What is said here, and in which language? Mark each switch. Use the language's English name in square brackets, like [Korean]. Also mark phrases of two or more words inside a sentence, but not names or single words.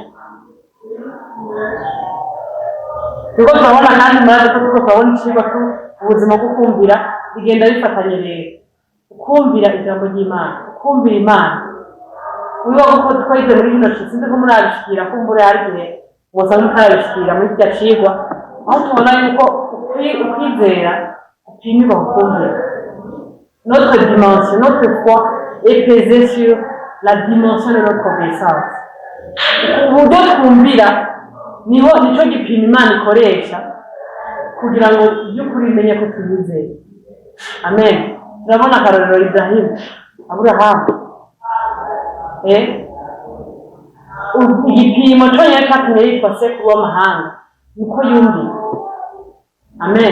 [Rundi] Turiko turabona kandi murazi ko turiko turabona icigwa ubuzima bwo kumvira bigenda bifatanye rero. Ukumvira ijambo ry'Imana, ukumvira Imana wiba kuko twize muri kino cyo sinzi ko murabishikira kumbura hari gihe musanga mutarabishikira muri cya cigwa aho tubona yuko ukwizera upimwa ukumvira. [French] Notre dimension, notre foi est pesée sur la dimension de notre obéissance. [Rundi] Uburyo twumvira nico gipima Imana ikoresha kugira ngo by'ukuri imenye ko tuyizeye amen. Turabona akarorero Ibrahim, Aburahamu igipimo cyonyine cyatumye yitwa sekuru w'amahanga niko yumviye amen.